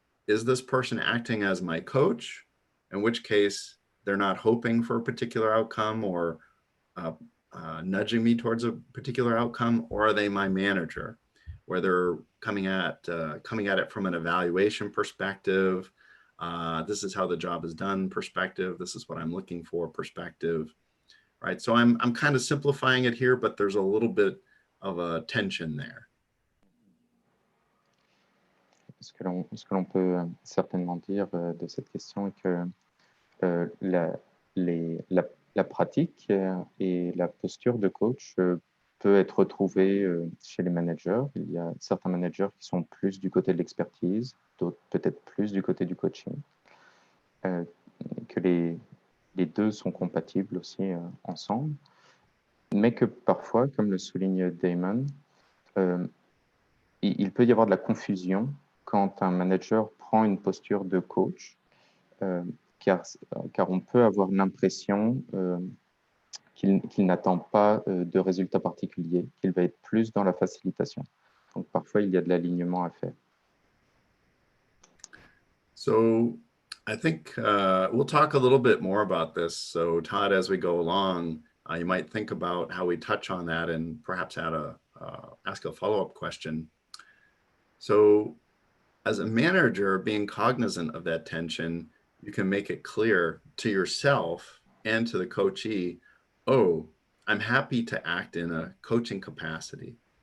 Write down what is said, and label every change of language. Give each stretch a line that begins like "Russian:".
English: Is this person acting as my coach? In which case they're not hoping for a particular outcome or nudging me towards a particular outcome, or are they my manager, where they're coming at it from an evaluation perspective? This is how the job is done perspective. This is what I'm looking for perspective, right? So I'm kind of simplifying it here, but there's a little bit of a tension there.
French: Ce que l'on peut certainement dire de cette question est que la pratique et la posture de coach peut être retrouvée chez les managers. Il y a certains managers qui sont plus du côté de l'expertise, d'autres peut-être plus du côté du coaching. Que les deux sont compatibles aussi ensemble, mais que parfois, comme le souligne Damon, il peut y avoir de la confusion quand un manager prend une posture de coach, car on peut avoir l'impression qu'il n'attend pas de résultats particuliers, qu'il va être plus dans la facilitation. Donc parfois, il y a de l'alignement à faire.
English: So I think we'll talk a little bit more about this. So Todd, as we go along, you might think about how we touch on that and perhaps ask a follow-up question. So as a manager, being cognizant of that tension, you can make it clear to yourself and to the coachee, oh, I'm happy to act in a coaching capacity.